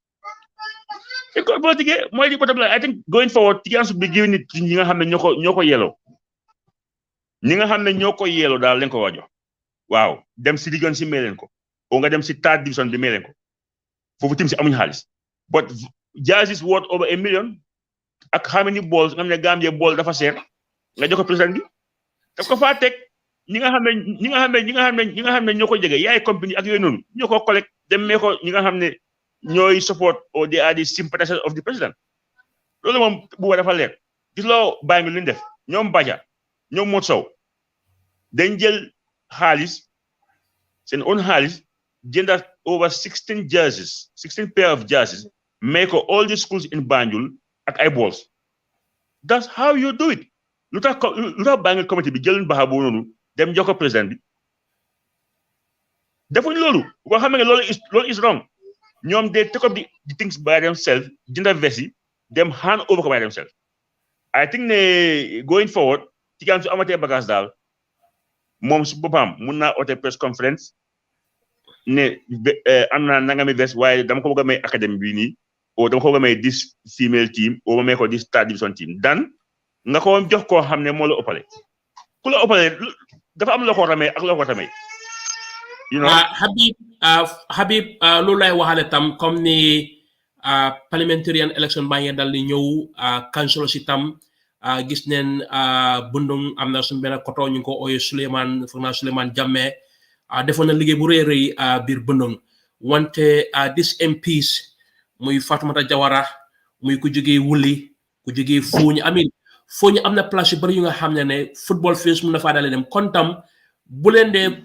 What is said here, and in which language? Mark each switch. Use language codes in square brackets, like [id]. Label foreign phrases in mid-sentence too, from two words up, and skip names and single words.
[wo] mooy di [en] bottom line I think going forward [wo] Tidiane should be giving it ñi nga xam ne ñoo ko yelloo ñi nga xam ne ñoo ko yelloo daal lañ ko war a jox waaw dem si division si may leen ko o nga dem si [en] third division [wo] bi may leen ko foofu tim si amuñu xaalis [en] but jerseys worth over $1 million [wo] ak [en] how many balls [wo] nga xam ne Gambia ball dafa seer nga jox ko président bi daf ko faa teg ñi nga xam ne ñoo ko jege yaay compagnie ak yooyu noonu ñoo ko collect dem mee ko ñi nga xam ne ñooy [en] support or they are the sympathizers of the president [wo] loolu moom bu dafa leer gis loo bàyyi ngi lu ñu def ñoom Baja ñoom Mot Sow dañ jël xaalis seen own xaalis jëndat [en] over 16 pair of jerseys make all the schools in Banjul [wo] ak ay balls [en] that's how you do it [wo] lu tax Banjul committee bi jëluñ baaxa boobu noonu dem jox ko président bi defuñ loolu boo xam ne loolu [en] is wrong [wo] ñoom [en] they take up the things by themselves [wo] jënda vesi dem [en] hand over [wo] ko by [en] themselves I think [wo] ne [en] going forward [wo] Tidiane su amatee bagage daal moom su boppam mun naa oote [en] press conference [wo] ne am naa nangami vest waaye dama ko bëgg a may académie bi nii o dama ko bëgg a may [en] this female team [wo] o ma may ko [en] this third division team [wo] dan nga ko jox koo xam ne moo la ëppale ku la ëppale dafa am loo ko ramee ak loo ko tamay Habib loolu lay waxale tam comme ni [en] parliamentarian election [wo] baa ngi dal di ñëw council si tam gis neen bundung am na suñu benn koto ñu ko ooyee Souleymane Jammeh defoon na liggéey bu rëy biir bundung wante [en] this MPs [wo] muy Fatoumata Jawara muy ku jógee Wuli ku jógee Fooñi am na place yu bari yu nga xam ne [en] football fields [wo] mun na faa dalee dem kon tam bu leen dee